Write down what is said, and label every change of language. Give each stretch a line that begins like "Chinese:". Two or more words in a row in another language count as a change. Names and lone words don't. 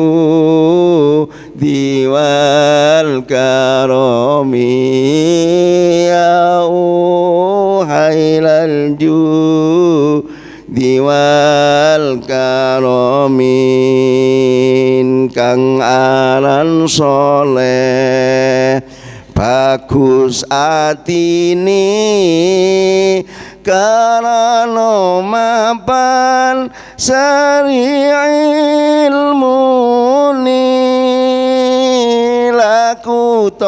Arabic: الجود والكرم يا أهيل الجود والكرم
Javanese: kang aran soleh bagus atini karana mapan sari ilmuni laku